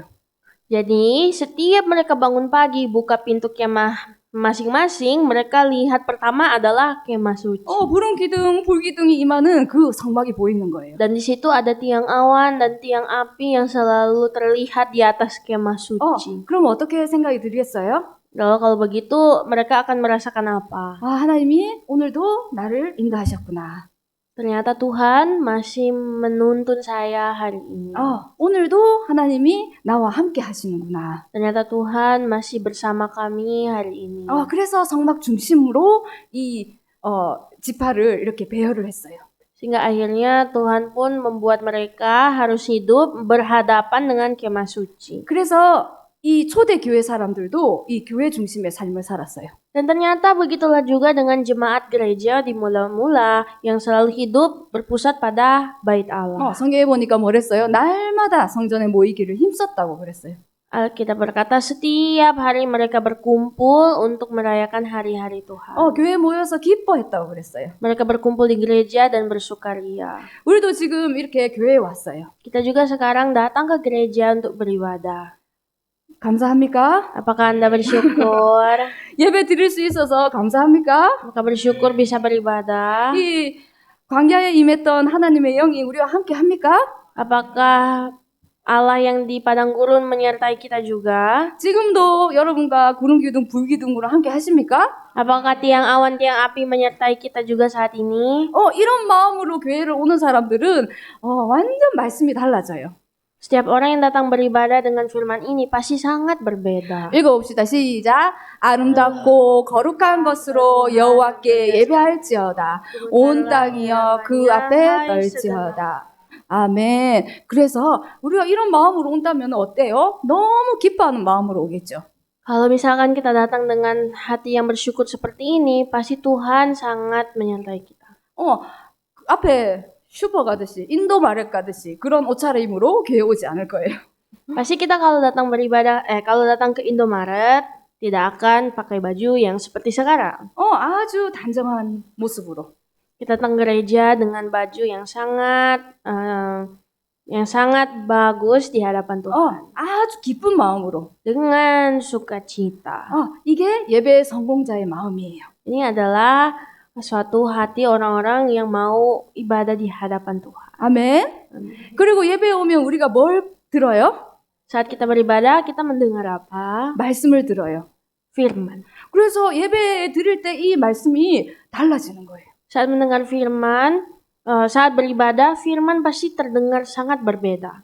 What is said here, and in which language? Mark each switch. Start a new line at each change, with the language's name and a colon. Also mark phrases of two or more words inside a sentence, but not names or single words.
Indonesian: Jadi setiap mereka bangun pagi buka pintu kemah masing-masing, mereka lihat pertama adalah kemah suci.
Korean: 불은 기둥, 불기둥이 임하는 그 성막이 보이는 거예요.
Indonesian: Dan di situ ada tiang awan dan tiang api yang selalu terlihat di atas kemah suci.
Korean: 그럼 어떻게 생각이 들겠어요?
Indonesian: Lalu kalau begitu mereka akan merasakan apa?
Korean: 하나님이 오늘도 나를 인도하셨구나.
Indonesian: Ternyata Tuhan masih menuntun saya hari ini.
Korean: 오늘도 하나님이 나와 함께 하시는구나.
Indonesian: Ternyata Tuhan masih bersama kami hari ini.
Korean: 그래서 성막 중심으로 이 지파를 이렇게 배열을 했어요.
Indonesian: Sehingga akhirnya Tuhan pun membuat mereka harus hidup berhadapan dengan kemah suci.
Korean: 그래서 이 초대 교회 사람들도 이 교회 중심의 삶을 살았어요.
Indonesian: Dan ternyata begitulah juga dengan jemaat gereja di mula-mula yang selalu hidup berpusat pada bait Allah.
Korean: 성경에 보니까 뭐랬어요? 날마다 성전에 모이기를 힘썼다고 그랬어요.
Indonesian: Alkitab berkata setiap hari mereka berkumpul untuk merayakan hari-hari Tuhan.
Korean: 교회에 모여서 기뻐했다고 그랬어요.
Indonesian: Mereka berkumpul di gereja dan bersukaria.
Korean: 우리도 지금 이렇게 교회에 왔어요.
Indonesian: Kita juga sekarang datang ke gereja untuk beribadah.
Korean: 감사합니까?
Indonesian: Apakah Anda bersyukur?
Korean: 예배 드릴 수 있어서 감사합니까?
Indonesian: Apakah bersyukur bisa beribadah?
Korean: 이 광야에 임했던 하나님의 영이 우리와 함께 합니까?
Indonesian: Apakah Allah yang di padang gurun menyertai kita juga?
Korean: 지금도 여러분과 구름 기둥, 불 기둥으로 함께 하십니까?
Indonesian: Apakah tiang awan, tiang api menyertai kita juga saat ini?
Korean: 이런 마음으로 교회를 오는 사람들은 완전 말씀이 달라져요.
Indonesian: Setiap orang yang datang beribadah dengan firman ini pasti sangat berbeda.
Korean: 읽어봅시다. 시작. 아름답고 거룩한 것으로 여호와께 예배할지어다. 온 땅이여 그 앞에 떨지어다. 아멘. 그래서 우리가 이런 마음으로 온다면 어때요? 너무 기뻐하는 마음으로 오겠죠.
Indonesian: Kalau misalkan kita datang dengan hati yang bersyukur seperti ini, pasti Tuhan sangat menyertai kita.
Korean: 앞에 슈퍼 가듯이 인도 마렛 가듯이 그런 옷차림으로 교회 오지 않을 거예요.
Indonesian: Pasti kita kalau datang beribadah, kalau datang ke Indomaret, tidak akan pakai baju yang seperti sekarang.
Korean: 아주 단정한 모습으로.
Indonesian: Kita datang gereja dengan baju yang sangat bagus di hadapan Tuhan.
Korean: 아주 기쁜 마음으로.
Indonesian: Dengan sukacita.
Korean: 이게 예배의 성공자의 마음이에요.
Indonesian: Ini adalah suatu hati orang-orang yang mau ibadah di hadapan Tuhan.
Korean: 아멘. 그리고 예배에 오면 우리가 뭘 들어요?
Indonesian: Saat kita beribadah, kita mendengar apa?
Korean: 말씀을 들어요.
Indonesian: Firman.
Korean: 그래서 예배 드릴 때 이 말씀이 달라지는 거예요.
Indonesian: Saat mendengar firman, saat beribadah, firman pasti terdengar sangat berbeda.